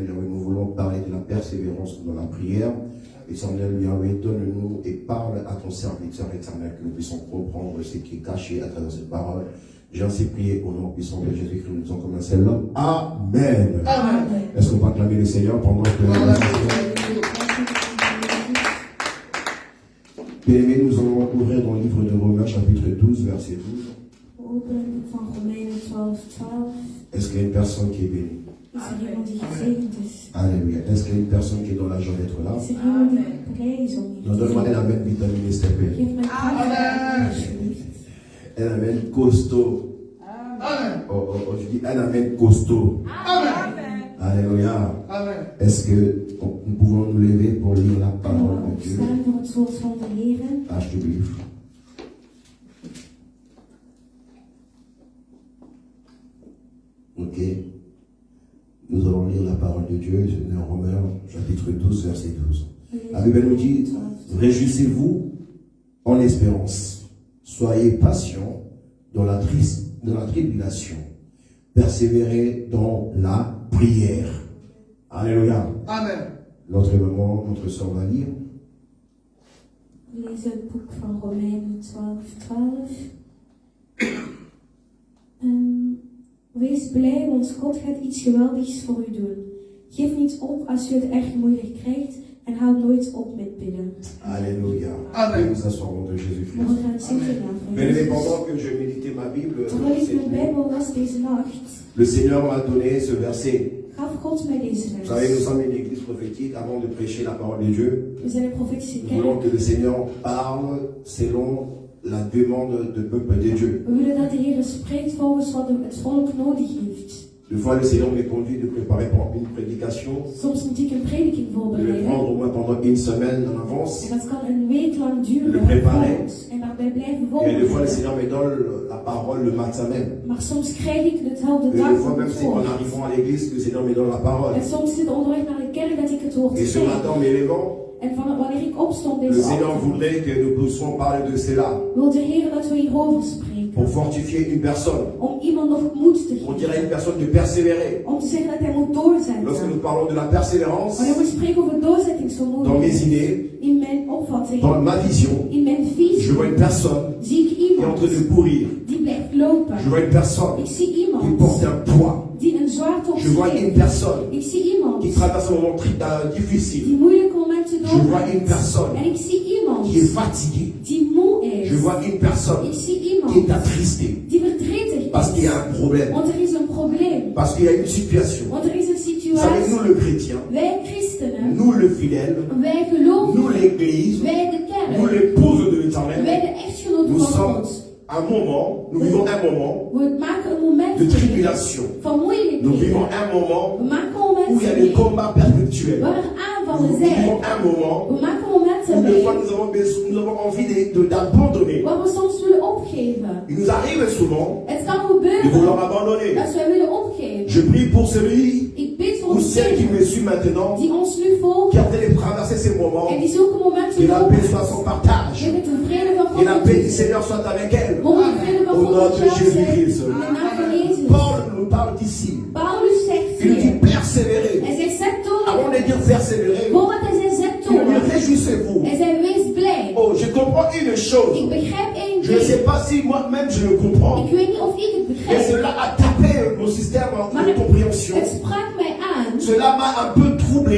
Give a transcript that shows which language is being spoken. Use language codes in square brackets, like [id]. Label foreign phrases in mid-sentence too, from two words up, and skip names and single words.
[fr] Yahweh, nous voulons parler de la persévérance dans la prière. Éternel, Yahweh, donne-nous et parle à ton serviteur éternel, que nous puissions comprendre ce qui est caché à travers cette parole. J'ai ainsi prié au nom puissant de Jésus-Christ, nous disons comme un seul homme. Amen. Amen. Est-ce qu'on peut acclamer le Seigneur pendant que... Bien-aimés, nous allons ouvrir dans le livre de Romains, chapitre 12, verset 12. [nl] Open van Romeinen 12, 12. [fr] Est-ce qu'il y a une personne qui est bénie? [nl] Is er iemand die gezegend is? [fr] Alléluia. Est-ce qu'il y a une personne qui est dans la joie d'être là? [nl] Is er iemand die blij is om hier [fr] Non, [nl] te [fr] donne-moi [nl] zijn? [fr] un amen vitaminé, s'il te plaît. [nl] Geef mij kracht, alsjeblieft. [fr] Un amen costaud. Amen. Oh, je dis un amen costaud. Amen. Alléluia. Amen. Est-ce que nous pouvons nous lever pour lire la [nl] Kunnen [fr] parole [nl] we [fr] de Dieu? [nl] opstaan voor het woord van de Heer? Alsjeblieft. Ok. [fr] Nous allons lire la parole de Dieu dans Romains chapitre 12, verset 12. La Bible nous dit, réjouissez-vous en espérance, soyez patients dans la tribulation, persévérez dans la prière. Alléluia. Amen. Notre maman, notre soeur va lire. [nl] We lezen het boek van Romeinen 12, 12. Wees blij, want God gaat iets geweldigs voor u doen. Geef niet op als u het echt moeilijk krijgt en houd nooit op met bidden. [fr] Alléluia. Amen. Nous nous asseoir de Jésus-Christ. [nl] We gaan zitten naar [fr] Mais [nl] Jezus. [fr] pendant que je méditais ma Bible, [nl] Terwijl ik mijn Bijbel las deze nacht, [fr] le Seigneur m'a donné ce verset. [nl] gaf God mij deze [fr] Vous savez, nous [nl] vers. [fr] sommes une église prophétique. Avant de prêcher la parole de Dieu, [nl] We zijn een profetische [fr] nous voulons [nl] kerk. [fr] que le Seigneur parle selon la demande du peuple de Dieu. [nl] We willen dat de Heer spreekt volgens wat het volk nodig heeft. [fr] Des fois, le Seigneur me conduit de préparer pour une prédication, [nl] Soms moet ik een prediking [fr] de le [nl] voorbereiden. [fr] prendre au moins pendant une semaine en avance. [nl] En dat kan een week lang duren. [fr] Le préparer. [nl] En daarbij blijven [fr] Et des fois, le [nl] voorbereiden. [fr] Seigneur me donne la parole le matin même. [nl] Maar soms krijg ik dezelfde [fr] Et des [nl] dag [fr] fois, même [nl] het [fr] si en [nl] woord. [fr] arrivant à l'église, le Seigneur me donne la parole. [nl] En soms zit onderweg naar de kerk dat ik het woord [fr] Et ce [nl] krijg. [fr] matin, en m'élevant, [nl] En wanneer ik opstond [fr] le [nl] deze [fr] Seigneur [nl] ochtend, [fr] voudrait que nous puissions parler de cela [nl] wil de Heer dat we hierover spreken. [fr] pour fortifier une personne. [nl] Om iemand nog moed te [fr] On [nl] geven. [fr] dirait à une personne de persévérer. [nl] Om te zeggen dat hij moet [fr] Lorsque [nl] doorzetten. [fr] nous parlons de la persévérance, [nl] Wanneer we spreken over [fr] dans [nl] doorzettingsvermogen, [fr] mes idées, [nl] in mijn opvatting, [fr] dans ma vision, [nl] in mijn [fr] je [nl] visie, [fr] vois une personne [nl] zie ik [fr] qui est en [nl] iemand [fr] train de courir. [nl] die blijft lopen. [fr] Je vois une personne [nl] Ik zie [fr] qui [nl] iemand [fr] porte un poids. [nl] die een zwaard op [fr] Je [nl] zich [fr] vois une [nl] heeft. [fr] personne [nl] Ik zie iemand [fr] qui traverse un moment difficile. [nl] die moeilijke momenten [fr] Je vois une [nl] doormaakt. [fr] personne [nl] En ik zie iemand [fr] qui est fatiguée. [nl] die moe is. [fr] Je vois une personne [nl] Ik zie [fr] qui [nl] iemand [fr] est attristée [nl] die verdrietig [fr] parce qu'il y [nl] is. [fr] a un problème, [nl] Want er is een probleem. [fr] parce qu'il y a une situation. [nl] Want er is een [fr] Vous savez, nous [nl] situatie. [fr] le chrétien, [nl] Wij christenen, [fr] nous le fidèle, [nl] wij [fr] nous [nl] geloven, [fr] l'église, [nl] wij de [fr] nous [nl] kerk, [fr] l'épouse de l'éternel, [nl] wij de echtgenoten [fr] nous [nl] van [fr] sommes [nl] God. [fr] un moment, nous vivons un moment [nl] We maken een moment [fr] de [nl] mee [fr] tribulation. [nl] van [fr] Nous [nl] moeilijkheden. [fr] vivons un moment [nl] We maken momenten [fr] où il y a des [nl] mee [fr] combats perpétuels. [nl] waar er [fr] Nous [nl] aanvallen [fr] vivons [nl] zijn. [fr] un moment [nl] We maken momenten [fr] où des [nl] mee [fr] fois nous avons envie d'abandonner. [nl] waar we soms willen opgeven. [fr] Il nous arrive souvent [nl] Het kan [fr] de [nl] gebeuren [fr] vouloir abandonner. [nl] dat wij willen opgeven. [fr] Je prie pour celui [nl] Ik bid voor [fr] ou celle qui [nl] degene [fr] me suit maintenant, [nl] die ons nu volgt [fr] qui est en train de traverser ces moments, [nl] en die zulke momenten [fr] que la paix soit [nl] doormaakt. [fr] son partage, [nl] En met de vrede van [fr] et la [nl] God. [fr] paix du Seigneur soit avec elle. [nl] Mogen de vrede van [fr] Au [nl] God [fr] nom [nl] met [fr] de [nl] jou zijn. [fr] Jésus-Christ. [nl] In de naam van Jezus. [fr] Paul nous parle d'ici. [nl] Paulus zegt [fr] Il nous dit [nl] hier. [fr] persévérer. [nl] Hij zegt zet [fr] Avant [nl] door. [fr] de dire persévérer, [nl] Voordat hij zegt zet [fr] il nous dit [nl] door. [fr] réjouissez-vous. [nl] Hij zei wees blij. [fr] Oh, je comprends une chose. [nl] Ik begrijp één [fr] Je ne sais [nl] ding. [fr] pas si moi-même je le comprends. [nl] Ik weet niet of ik het [fr] Mais [nl] begrijp. [fr] cela a tapé mon système [nl] Maar [fr] de compréhension. [nl] het sprak mij aan. [fr] Cela m'a un peu troublé.